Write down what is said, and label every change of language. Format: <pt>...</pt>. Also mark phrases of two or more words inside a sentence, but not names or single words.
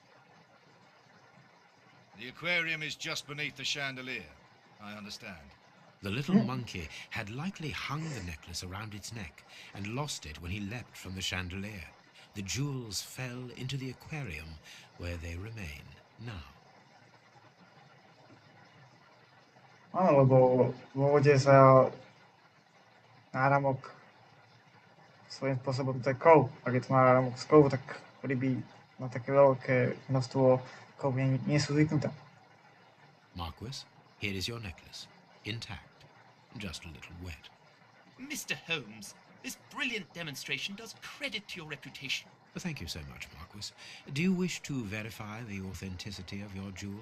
<en>The aquarium is just beneath the chandelier. I understand. The little monkey had likely hung the necklace around its neck and lost it when he leapt from the chandelier. The jewels fell into the aquarium where they remain now.</en> <sk>Áno, lebo v vode sa náramok svojím spôsobom, to je kov. Ak je to náramok z kovu, tak ryby na také veľké množstvo kovu nie sú zvyknuté.</sk> <en>Marquis, here is your necklace, intact, just a little wet. Mr. Holmes, this brilliant demonstration does credit to your reputation. Thank you so much, Marquis. Do you wish to verify the authenticity of your jewel?</en>